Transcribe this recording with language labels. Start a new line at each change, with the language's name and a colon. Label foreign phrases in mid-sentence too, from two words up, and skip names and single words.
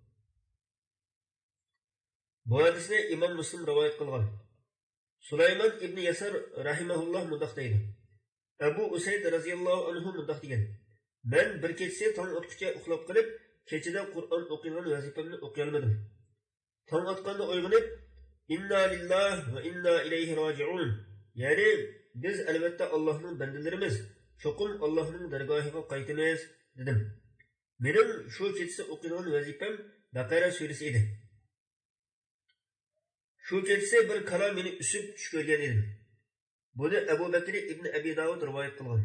Uzbek: Bu hadisni Imom Muslim rivoyat qilgan. Sulaymon ibn Yasar rahimahulloh bunday deydi: Abu Usayd radhiyallohu anhu mundaq degan: "Men bir kechasi tong otguncha uxlab qolib, kechada Qur'on o'qigan vazifamni o'qiy olmadim. Tong otganda uyg'onib,
Arabic: إنا لله وإنا إليه راجعون.
Uzbek: Ya'ni biz albatta Allohning bandalarimiz, cho'qim Allohning dargohiga qaytamiz dedim. Mening shu kechasi o'qigan vazifam Baqara surasi edi. Shu kechasi bir kalom meni usib tush ko'rgan edim. Buni Abu Bakr ibn Abi Davud rivoyat qilgan.